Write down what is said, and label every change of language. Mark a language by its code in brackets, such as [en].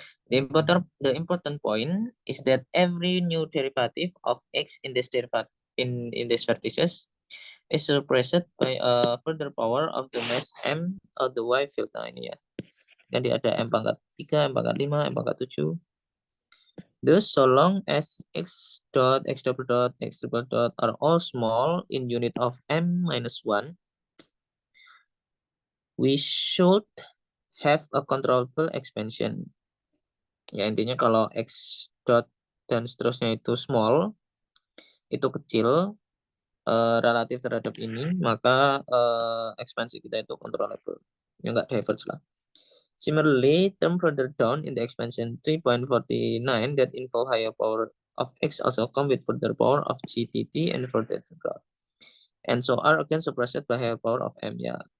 [en] The important point is that every new derivative of x in this vertices is represented by a further power of the mass m of the y field. [id] Nah ini ya. Jadi ada m pangkat 3, m pangkat 5, m pangkat 7. [en] Thus, so long as x dot, x double dot, x triple dot are all small in unit of m minus 1, we should have a controllable expansion. [id] Ya intinya kalau x dot dan seterusnya itu small, itu kecil relatif terhadap ini, maka ekspansi kita itu controllable. Ya nggak diverge lah. [en] Similarly, term further down in the expansion 3.49 that involve higher power of x also come with further power of GTT and further graph. And so are again suppressed by higher power of m ya.